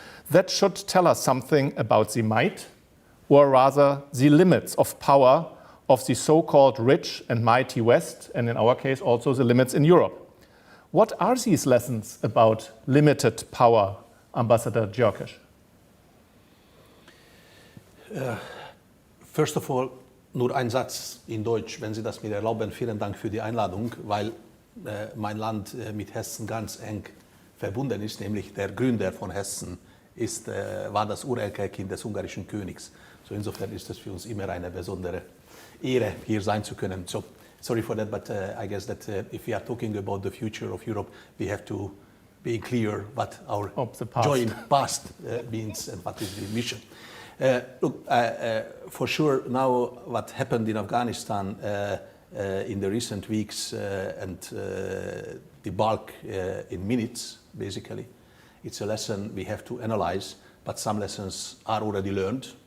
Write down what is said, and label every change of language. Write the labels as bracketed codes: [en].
[en] That should tell us something about the might, or rather the limits of power of the so-called rich and mighty West, and in our case also the limits in Europe. What are these lessons about limited power, Ambassador Györkös? First of all, [de] nur ein Satz in Deutsch, wenn Sie das mir erlauben. Vielen Dank für die Einladung, weil mein Land mit Hessen ganz eng verbunden ist, nämlich der Gründer von Hessen war das Urenkelkind des ungarischen Königs. So insofern ist es für uns immer eine besondere Ehre, hier sein zu können. [en] So, sorry for that, but I guess that if we are talking about the future of Europe, we have to be clear what our joint past means and what is the mission. Look, for sure, now what happened in Afghanistan in the recent weeks and the bulk in minutes, basically, it's a lesson we have to analyze, but some lessons are already learned.